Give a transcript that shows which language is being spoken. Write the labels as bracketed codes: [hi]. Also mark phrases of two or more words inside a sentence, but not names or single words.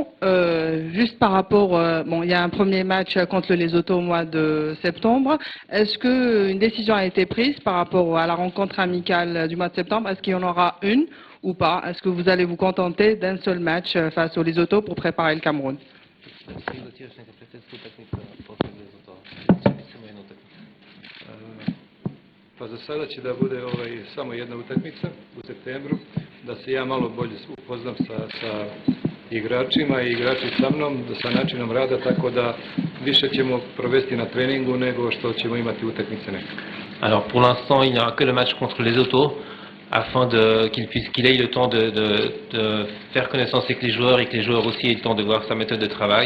[fr] Juste par rapport, il y a un premier match contre le Lesotho au mois de septembre. Est-ce qu'une décision a été prise par rapport à la rencontre amicale du mois de septembre? Est-ce qu'il y en aura une ou pas? Est-ce que vous allez vous contenter d'un seul match face au Lesotho pour préparer le Cameroun? [sr] Pa za sada će da bude samo jedna utakmica u septembru, da se ja malo bolje upoznam sa igračima i igrači sa mnom, sa načinom rada, tako da više ćemo provesti na treningu nego što ćemo imati utakmice nekako. [fr] Alors pour l'instant, il n'y aura que le match contre les Lesotho afin qu'il ait le temps de faire connaissance avec les joueurs et que les joueurs aussi aient le temps de voir sa méthode de travail.